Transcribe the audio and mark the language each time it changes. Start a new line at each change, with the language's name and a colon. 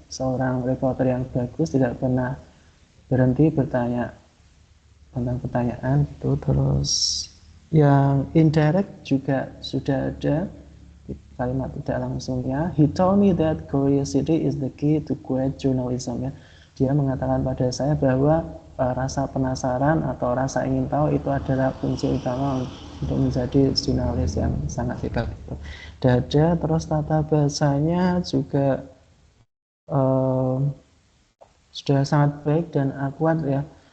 Indonesian: Seorang reporter yang bagus tidak pernah berhenti bertanya tentang pertanyaan itu. Terus yang indirect juga sudah ada kalimat tidak langsungnya.
English: He told me that curiosity is the key to great journalism, ya.
Indonesian: Dia mengatakan pada saya bahwa rasa penasaran atau rasa ingin tahu itu adalah kunci utama untuk menjadi jurnalis yang sangat hebat. Dada, terus tata bahasanya juga sudah sangat baik dan akurat ya.